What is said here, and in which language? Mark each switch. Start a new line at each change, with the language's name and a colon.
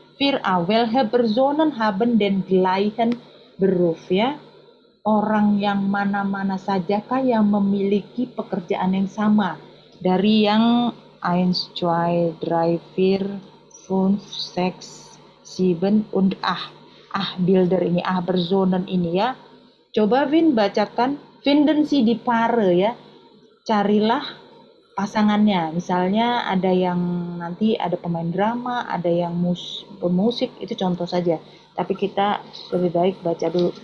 German: Wir welche Personen haben den gleichen Beruf ya.
Indonesian: Orang yang mana-mana sajakah yang memiliki pekerjaan yang sama. Dari yang 1, 2, 3, 4, 5, 6, 7 und 8. Bilder ini, Personen ini ya. Coba Vin bacakan,
German: finden Sie die Paare ya.
Indonesian: Carilah pasangannya. Misalnya ada yang nanti ada pemain drama, ada yang pemusik, itu contoh saja. Tapi kita lebih baik baca dulu.